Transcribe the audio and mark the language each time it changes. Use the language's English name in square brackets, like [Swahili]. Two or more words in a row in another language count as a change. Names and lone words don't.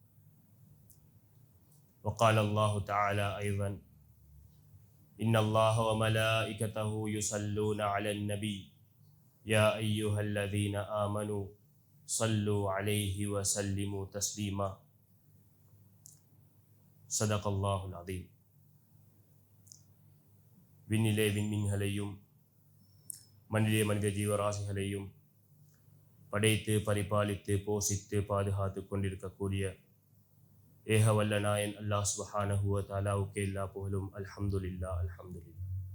[Arabic] وقال الله تعالى أيضا إن الله وملائكته يصلون على النبي يا أيها الذين آمنوا صلوا عليه وسلموا تسليما صدق الله العظيم [Tamil] விண்ணிலே விண்மீன்களையும் மண்ணிலே மனித ஜீவராசிகளையும் படைத்து பரிபாலித்து போஷித்து பாதுகாத்து கொண்டிருக்கக்கூடிய ஏகவல்ல நாயன் அல்லாஹ் [Arabic] سبحانه وتعالى [Tamil] எல்லா புகழும் [Arabic] الحمد لله الحمد لله.